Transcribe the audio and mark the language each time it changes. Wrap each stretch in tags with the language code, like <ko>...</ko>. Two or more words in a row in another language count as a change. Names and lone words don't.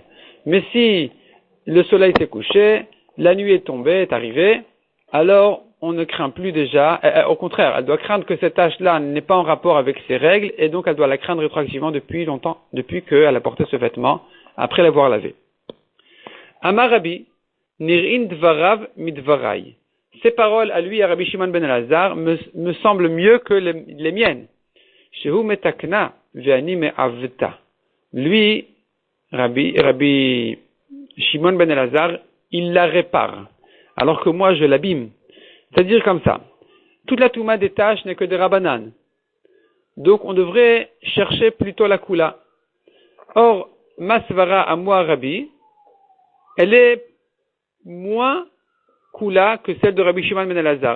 <fr>Mais si le soleil s'est couché, la nuit est tombée, est arrivée, alors on ne craint plus déjà, au contraire, elle doit craindre que cette tâche-là n'est pas en rapport avec ses règles, et donc elle doit la craindre rétroactivement depuis longtemps, depuis qu'elle a porté ce vêtement, après l'avoir lavé.</fr> <he>אמר רבי, נראין דבריו מדבריי.</he> <fr>Ces paroles à lui, à Rabbi Shimon ben Elazar, me semblent mieux que les miennes.</fr> <he>שהוא מתקנה ואני מעוותה.</he> <fr>Lui, Rabbi Shimon ben Elazar, il la répare, alors que moi je l'abîme. C'est-à-dire comme ça. Toute la touma des tâches n'est que des rabanan. Donc on devrait chercher plutôt la kula. Or, ma svara à moi, Rabbi, elle est moins kula que celle de Rabbi Shimon ben Elazar.</fr>